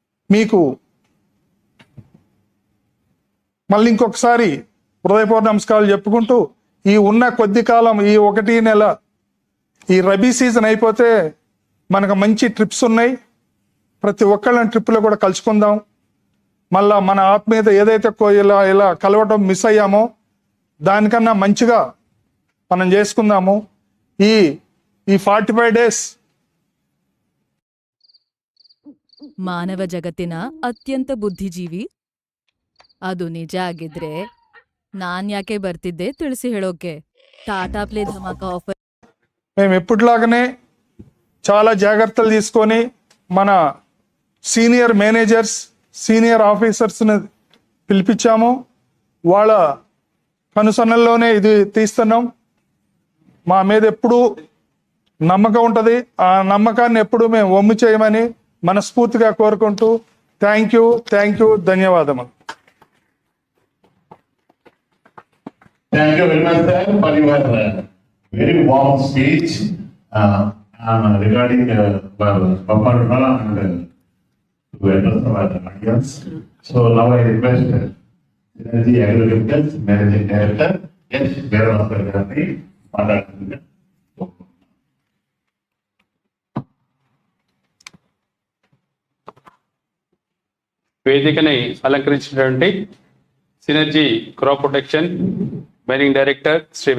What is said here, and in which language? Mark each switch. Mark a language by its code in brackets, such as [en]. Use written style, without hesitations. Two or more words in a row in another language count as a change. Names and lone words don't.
[te] మీకు మళ్ళీ ఇంకొకసారి హృదయపూర్వక నమస్కారాలు చెప్పుకుంటూ, ఈ ఉన్న కొద్ది కాలం, ఈ 1 నెల, ఈ రబీ సీజన్ అయిపోతే మనకు మంచి ట్రిప్స్ ఉన్నాయి. ప్రతి ఒక్కళ్ళని ట్రిప్లో కూడా కలుసుకుందాం. మళ్ళా మన ఆత్మీయత ఏదైతే ఇలా కలవటం మిస్ అయ్యామో దానికన్నా మంచిగా మనం చేసుకుందాము. ఈ 45 ಡೇಸ್ [kn] ಮಾನವ ಜಗತ್ತಿನ ಅತ್ಯಂತ ಬುದ್ಧಿಜೀವಿ. ಅದು ನಿಜ ಆಗಿದ್ರೆ ನಾನ್ ಯಾಕೆ ಬರ್ತಿದ್ದೆ ತಿಳಿಸಿ ಹೇಳೋಕೆ. ಟಾಟಾ ಪ್ಲೇ ಧಮಾಕ ಆಫರ್ [te] మేము ఎప్పటిలాగానే చాలా జాగ్రత్తలు తీసుకొని మన [en] senior managers, [te] సీనియర్ ఆఫీసర్స్ని పిలిపించాము. వాళ్ళ కనుసన్నల్లోనే ఇది తీస్తున్నాం. మా మీద ఎప్పుడూ నమ్మకం ఉంటుంది. ఆ నమ్మకాన్ని ఎప్పుడు మేము వమ్ము చేయమని మనస్ఫూర్తిగా కోరుకుంటూ [en] thank you, [te] ధన్యవాదములు. [en] Thank you very much, sir, for your very warm speech regarding Bumper Draw and to address our audience. So now I request Synergy Agrochemicals Managing Director S. [te] Veerabhaskar Garini మాట్లాడుతుంది. వేదికని అలంకరించినటువంటి సినర్జీ క్రాప్ ప్రొటెక్షన్ [en] managing director [te] శ్రీ